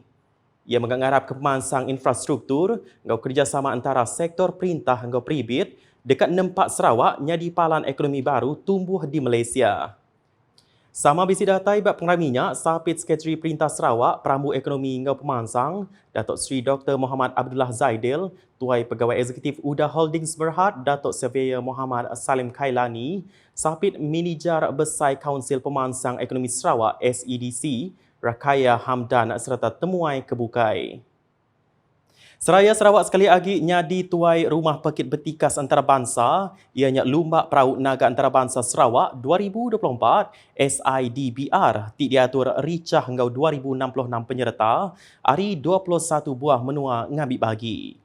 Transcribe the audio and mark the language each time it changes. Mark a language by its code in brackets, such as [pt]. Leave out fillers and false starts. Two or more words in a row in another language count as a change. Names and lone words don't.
[iba] Ia mengarap ke pemansang infrastruktur engkau kerjasama antara sektor perintah engkau peribit dekat nempak Sarawak nyadi palan ekonomi baru tumbuh di Malaysia. Sama bisi datai bab pengraminya, Sapit Sekretari Perintah Sarawak, Perambu Ekonomi engkau pemansang, Datuk Seri Dr. Muhammad Abdullah Zaidil, Tuai Pegawai Eksekutif UDA Holdings Berhad, Datuk Surveyor Muhammad Salim Kailani, Sapit Manager Besar Kaunsil Pemansang Ekonomi Sarawak SEDC, Rakaya Hamdan serta temuai kebukai. Seraya Sarawak sekali lagi nyadi tuai Rumah Pekit Bertikas Antarabangsa, ianya Lumbak Perahu Naga Antarabangsa Sarawak 2024 SIDBR diatur ricah hingga 2066 penyerta, hari 21 buah menua ngambil bagi.